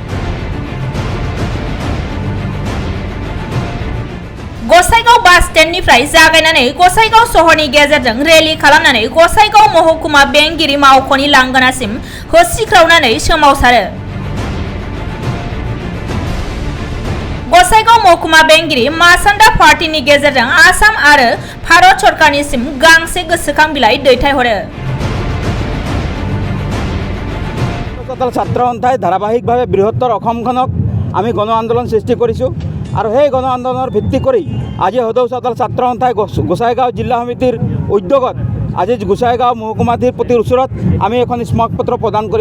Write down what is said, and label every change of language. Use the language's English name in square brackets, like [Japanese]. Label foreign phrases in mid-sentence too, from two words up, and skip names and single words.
[Bodo] गसाइगाव बास स्टेन्डनिफ्राय जागायनानै गसाइगाव सहरनि गेजेरजों रेलि खालामनानै गसाइगाव महकुमा बेंगिरि मावख'नि लांगोनासिम होसिख्रावनानै सोमावसारो। गसाइगाव महकुमा बेंगिरि मासान्दा पार्टीनि गेजेरजों आसाम आरो भारत सरकारनिसिम गांसे गोसोखां बिलाइ दैथायहरो। [Assamese] ছাত্ৰ সন্থাই ধাৰাবাহিকভাৱে বৃহত্তৰ অসমখনক আমি গণ আন্দোলন সৃষ্টি কৰিছোঁ আৰু সেই গণ আন্দোলনৰ ভিত্তি কৰি আজি সদৌ চাওতাল ছাত্ৰ সন্থাই গোসাইগাঁও জিলা সমিতিৰ উদ্যোগত আজি গোসাইগাঁও মহকুমাধীৰ প্ৰতি ওচৰত আমি এখন স্মাৰকপত্ৰ প্ৰদান কৰিম।